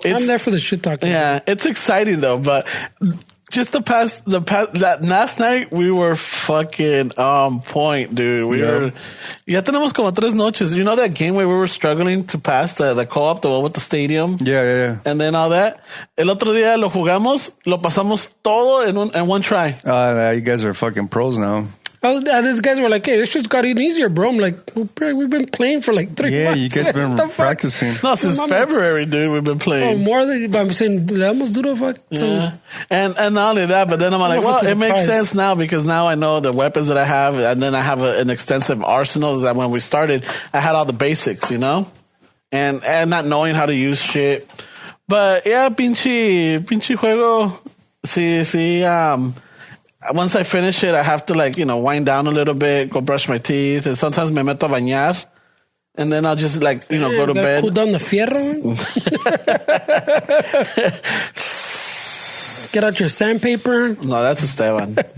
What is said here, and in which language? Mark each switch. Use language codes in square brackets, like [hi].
[en] I'm there for the shit talking. Yeah, it's exciting though. But just that last night we were fucking on point, dude. We were. [es] Ya tenemos como 3 noches. [en] You know that game where we were struggling to pass the co-op, the one with the stadium? Yeah. And then all that. [es] El otro día lo jugamos, lo pasamos todo [en] in one try. You guys are fucking pros now. Oh, these guys were like, hey, this shit's got even easier, bro. I'm like, we've been playing for like 3 months. Yeah, you guys have been practicing. No, since February, dude, we've been playing. Oh, more than, I'm saying, [es] le damos duro, [en] fuck. Yeah. And not only that, but then I'm like, well, it makes sense now because now I know the weapons that I have, and then I have an extensive arsenal that when we started, I had all the basics, you know? And not knowing how to use shit. But yeah, [es] pinche juego, sí, [en] once I finish it, I have to like, wind down a little bit, go brush my teeth, and sometimes [es] me meto a bañar, [en] and then I'll just like, go to bed. Cool down the fierro. Get out your sandpaper. No, that's Esteban.